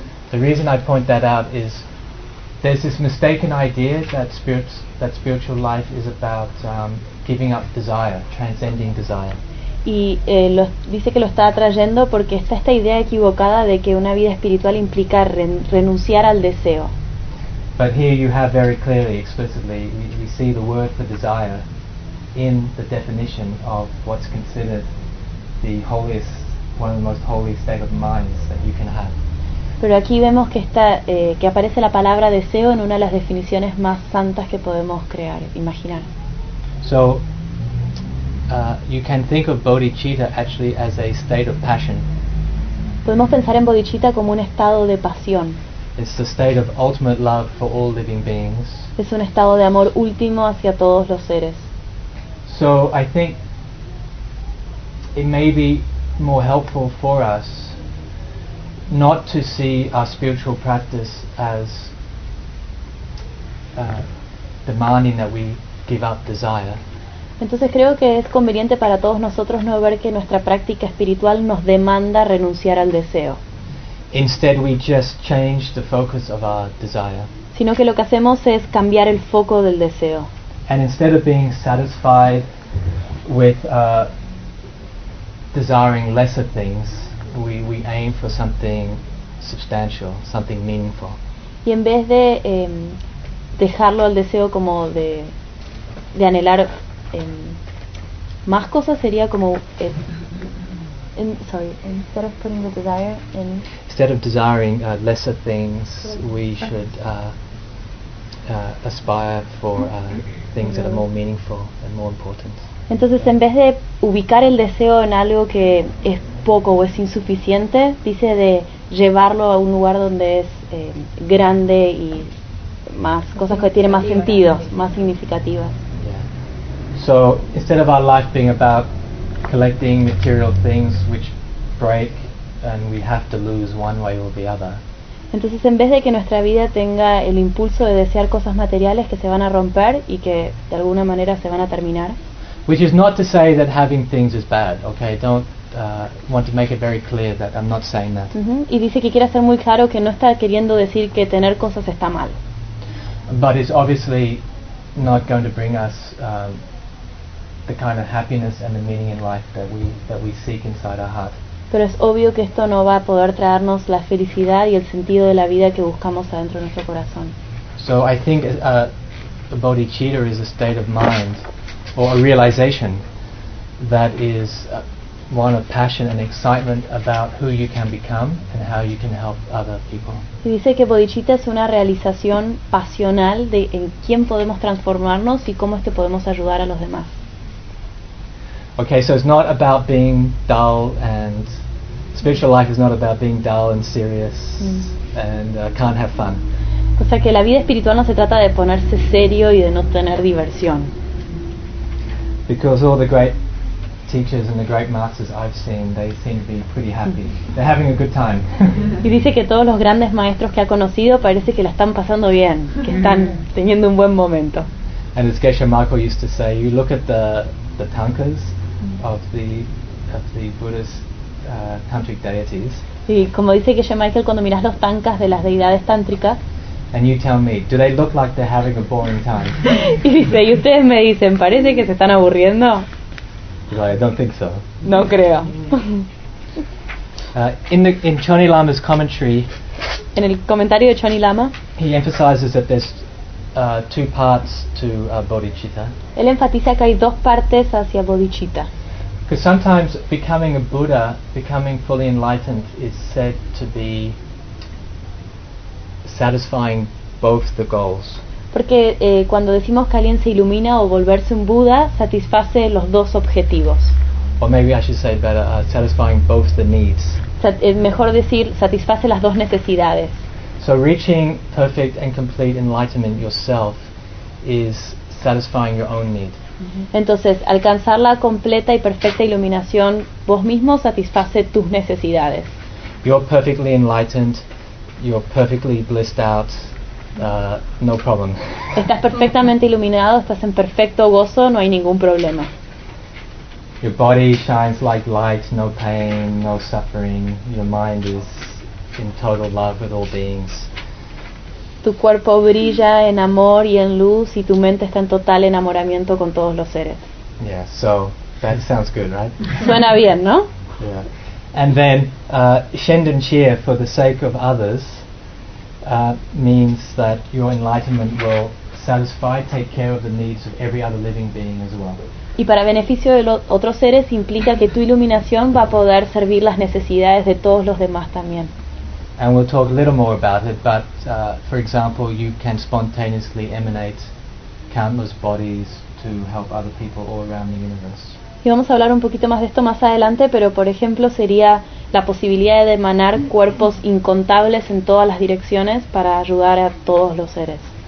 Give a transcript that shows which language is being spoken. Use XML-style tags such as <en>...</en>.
<en>The reason I point that out is there's this mistaken idea that spiritual life is about giving up desire, transcending desire.</en> <es>Y dice que lo está atrayendo porque está esta idea equivocada de que una vida espiritual implica renunciar al deseo.</es> <en>But here you have very clearly, explicitly, we see the word for desire in the definition of what's considered the holiest, one of the most holy state of minds that you can have.</en> <es>Pero aquí vemos que está que aparece la palabra deseo en una de las definiciones más santas que podemos crear, imaginar.</es> <en>So you can think of bodhicitta actually as a state of passion.</en> <es>Podemos pensar en bodhicitta como un estado de pasión.</es> <en>It's the state of ultimate love for all living beings.</en> <es>Es un estado de amor último hacia todos los seres.</es> <en>So I think it may be more helpful for us not to see our spiritual practice as demanding that we give up desire.</en> <es>Entonces creo que es conveniente para todos nosotros no ver que nuestra práctica espiritual nos demanda renunciar al deseo.</es> <en>Instead, we just change the focus of our desire.</en> <es>Sino que lo que hacemos es cambiar el foco del deseo.</es> <en>And instead of being satisfied with desiring lesser things, we aim for something substantial, something meaningful.</en> <es>Y en vez de dejarlo al deseo como de anhelar más cosas, sería como</es> <en>instead of putting the desire in. Instead of desiring lesser things, we should aspire for things that are more meaningful and more important.</en> <es>Entonces, en vez de ubicar el deseo en algo que es poco o es insuficiente, dice de llevarlo a un lugar donde es grande y más cosas que tienen más sentido, más significativas.</es> <en>So instead of our life being about collecting material things which break and we have to lose one way or the other.</en> <es>Entonces, en vez de que nuestra vida tenga el impulso de desear cosas materiales que se van a romper y que de alguna manera se van a terminar.</es> <en>Which is not to say that having things is bad, okay? Don't want to make it very clear that I'm not saying that.</en> <es>Y dice que quiere hacer muy claro que no está queriendo decir que tener cosas está mal.</es> <en>But it's obviously not going to bring us the kind of happiness and the meaning in life that we seek inside our heart.</en> <es>Pero es obvio que esto no va a poder traernos la felicidad y el sentido de la vida que buscamos adentro de nuestro corazón.</es> <en>So I think a bodhicitta is a state of mind or a realization that is one of passion and excitement about who you can become and how you can help other people.</en> <es>Y dice que bodhicitta es una realización pasional de en quién podemos transformarnos y cómo es que podemos ayudar a los demás.</es> <en>Okay, so it's not about being dull, and spiritual life is not about being dull and serious and can't have fun.</en> <es>O sea que la vida espiritual no se trata de ponerse serio y de no tener diversión.</es> <en>Because all the great teachers and the great masters I've seen, they seem to be pretty happy. They're having a good time.</en> <es>Y dice que todos los grandes maestros que ha conocido parece que la están pasando bien, que están teniendo un buen momento.</es> <en>And as Geshe Marco used to say, you look at the tankas of the Buddhist tantric deities.</en> <es>Y como dice Geshe Michael, cuando miras los tankas de las deidades tántricas.</es> <en>And you tell me, do they look like they're having a boring time?</en> <es>Y dice, y ustedes me dicen, parece que se están aburriendo.</es> <en>Right, I don't think so.</en> <es>No creo.</es> <en>In Choni Lama's commentary.</en> <es>En el comentario de Choni Lama.</es> <en>He emphasizes that there's two parts to bodhicitta.</en> <es>Él enfatiza que hay dos partes hacia bodhicitta.</es> <en>Because sometimes becoming a Buddha, becoming fully enlightened, is said to be satisfying both the goals.</en> <es>Porque cuando decimos que alguien se ilumina o volverse un Buda, satisface los dos objetivos.</es> <en>Or maybe I should say better, satisfying both the needs.</en> <es>Mejor decir, satisface las dos necesidades.</es> <en>So reaching perfect and complete enlightenment yourself is satisfying your own need.</en> <es>Entonces, alcanzar la completa y perfecta iluminación vos mismo satisface tus necesidades.</es> <en>You're perfectly enlightened, you're perfectly blissed out, no problem.</en> <es>Estás perfectamente iluminado, estás en perfecto gozo, no hay ningún problema.</es> <en>Your body shines like light, no pain, no suffering. Your mind is in total love with all beings.</en> <es>Tu cuerpo brilla en amor y en luz, y tu mente está en total enamoramiento con todos los seres.</es> <en>Yeah, so that sounds good, right?</en> <es>Suena bien, ¿no?</es> <en>Yeah. And then shenden chia, for the sake of others, means that your enlightenment will satisfy, take care of the needs of every other living being as well.</en> <es>Y para beneficio de los otros seres implica que tu iluminación va a poder servir las necesidades de todos los demás también.</es> <en>And we'll talk a little more about it, but for example, you can spontaneously emanate countless bodies to help other people all around the universe.</en> <es>Y vamos a hablar un poquito más de esto más adelante, pero por ejemplo sería la posibilidad de emanar cuerpos incontables en todas las direcciones para ayudar a todos los seres.</es>